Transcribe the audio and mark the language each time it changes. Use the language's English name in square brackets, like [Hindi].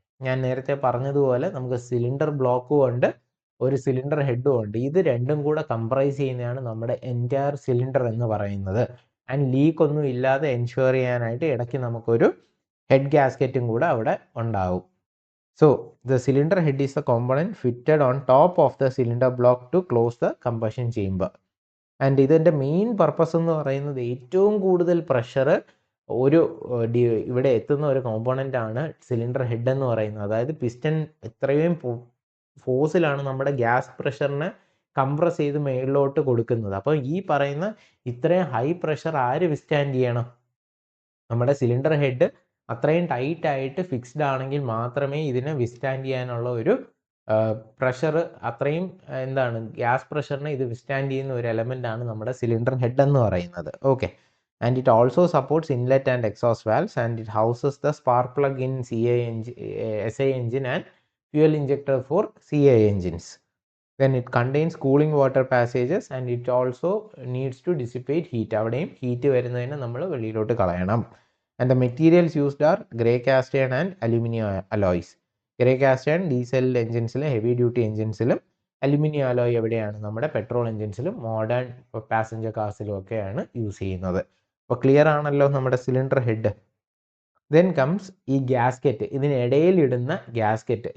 [Malayalam] ഞാൻ നേരത്തെ പറഞ്ഞതുപോലെ നമുക്ക് സിലിണ്ടർ ബ്ലോക്കും ഉണ്ട്, ഒരു സിലിണ്ടർ ഹെഡും ഉണ്ട്. ഇത് രണ്ടും കൂടെ കംപ്രൈസ് ചെയ്യുന്നതാണ് നമ്മുടെ എൻറ്റയർ സിലിണ്ടർ എന്ന് പറയുന്നത്. ആൻഡ് ലീക്ക് ഒന്നും ഇല്ലാതെ എൻഷുർ ചെയ്യാനായിട്ട് ഇടയ്ക്ക് നമുക്കൊരു ഹെഡ് ഗ്യാസ്കറ്റും കൂടെ അവിടെ ഉണ്ടാവും. [English] So the cylinder head is the component fitted on top of the cylinder block to close the combustion chamber. [Malayalam] And ഇതിൻ്റെ മെയിൻ പർപ്പസ് എന്ന് പറയുന്നത് ഏറ്റവും കൂടുതൽ പ്രഷർ ഒരു ഇവിടെ എത്തുന്ന ഒരു കോമ്പോണൻ്റ് ആണ് സിലിണ്ടർ ഹെഡ് എന്ന് പറയുന്നത്. അതായത് പിസ്റ്റൺ ഇത്രയും ഫോഴ്സിലാണ് നമ്മുടെ ഗ്യാസ് പ്രഷറിനെ കംപ്രസ് ചെയ്ത് മേളിലോട്ട് കൊടുക്കുന്നത്. അപ്പോൾ ഈ പറയുന്ന ഇത്രയും ഹൈ പ്രഷർ ആര് വിസ്റ്റാൻഡ് ചെയ്യണം? നമ്മുടെ സിലിണ്ടർ ഹെഡ് അത്രയും ടൈറ്റ് ആയിട്ട് ഫിക്സ്ഡ് ആണെങ്കിൽ മാത്രമേ ഇതിനെ വിസ്റ്റാൻഡ് ചെയ്യാനുള്ള ഒരു പ്രഷർ, അത്രയും എന്താണ് ഗ്യാസ് പ്രഷറിനെ ഇത് വിസ്റ്റാൻഡ് ചെയ്യുന്ന ഒരു എലമെൻ്റ് ആണ് നമ്മുടെ സിലിണ്ടർ ഹെഡ് എന്ന് പറയുന്നത്. [English] Okay, and it also supports inlet and exhaust valves and it houses the spark plug in SI engine and fuel injector for CI engines. Then it contains cooling water passages and it also needs to dissipate heat. [Malayalam] അവിടെയും heat വരുന്നതിന് നമ്മൾ വെളിയിലോട്ട് കളയണം. [English] And the materials used are grey cast iron and aluminum alloys. [Malayalam] Grey cast iron diesel എൻജിൻസിലും heavy duty എൻജിൻസിലും, aluminium alloy എവിടെയാണ്? നമ്മുടെ petrol എൻജിൻസിലും modern passenger കാർസിലും ഒക്കെയാണ് use ചെയ്യുന്നത്. അപ്പോൾ ക്ലിയർ ആണല്ലോ നമ്മുടെ സിലിണ്ടർ ഹെഡ്. ദെൻ കംസ് ഈ ഗ്യാസ്കറ്റ്, ഇതിനിടയിൽ ഇടുന്ന ഗ്യാസ്കറ്റ്.